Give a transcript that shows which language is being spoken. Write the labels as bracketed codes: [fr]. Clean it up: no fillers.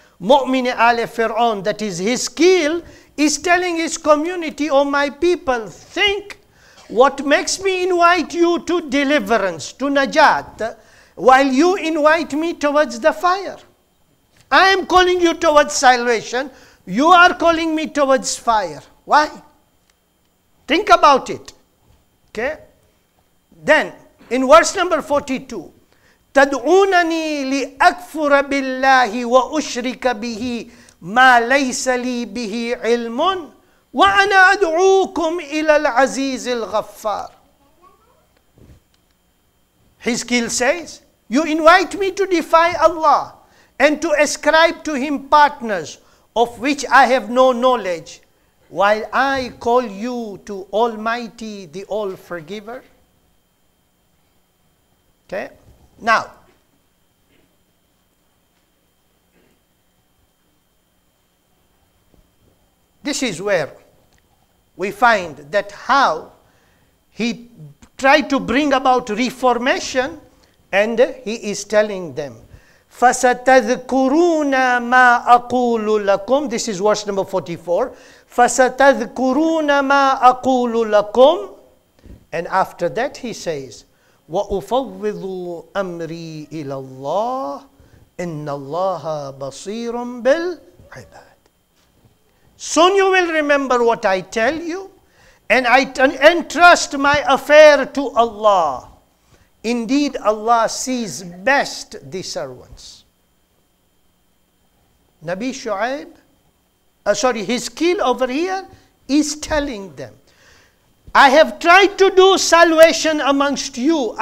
[en] Mu'min Ale Fir'aun, that is his skill, is telling his community, oh my people, think what makes me invite you to deliverance, to najat, while you invite me towards the fire. I am calling you towards salvation, you are calling me towards fire. Why? Think about it. Okay? [ar] Then, in verse number 42, تَدْعُونَنِي لِأَكْفُرَ بِاللَّهِ وَأُشْرِكَ بِهِ مَا لَيْسَ لِي بِهِ عِلْمٌ وَأَنَا أَدْعُوكُمْ إِلَى الْعَزِيزِ الْغَفَّارِ. [en] Hizkiel says, you invite me to defy Allah and to ascribe to Him partners of which I have no knowledge, while I call you to Almighty, the All-Forgiver. Okay? Now, this is where we find that how he tried to bring about reformation, and he is telling them, [ar] فَسَتَذْكُرُونَ مَا أَقُولُ لَكُمْ. [en] This is verse number 44. [ar] فَسَتَذْكُرُونَ مَا أَقُولُ لَكُمْ. And after that he says, وَأُفَوِّضُ أَمْرِي إِلَى اللَّهِ إِنَّ اللَّهَ بَصِيرٌ بِالْعِبَادِ. [en] Soon you will remember what I tell you, and I entrust my affair to Allah. Indeed, Allah sees best the servants. Nabi Shu'aib, Hizkil over here is telling them, I have tried to do salvation amongst you.